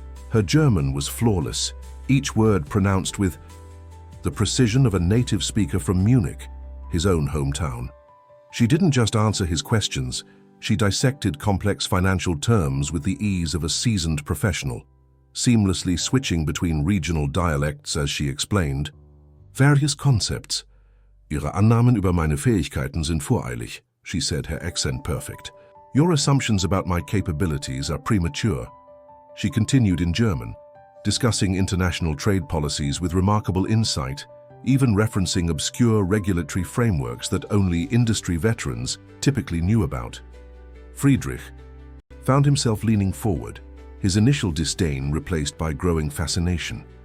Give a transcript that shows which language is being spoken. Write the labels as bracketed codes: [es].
[en] Her German was flawless, each word pronounced with the precision of a native speaker from Munich, his own hometown. She didn't just answer his questions, she dissected complex financial terms with the ease of a seasoned professional, seamlessly switching between regional dialects as she explained. Various concepts. [de] Ihre Annahmen über meine Fähigkeiten sind voreilig, [en] she said, her accent perfect. Your assumptions about my capabilities are premature. She continued in German, discussing international trade policies with remarkable insight, even referencing obscure regulatory frameworks that only industry veterans typically knew about. Friedrich found himself leaning forward, his initial disdain replaced by growing fascination.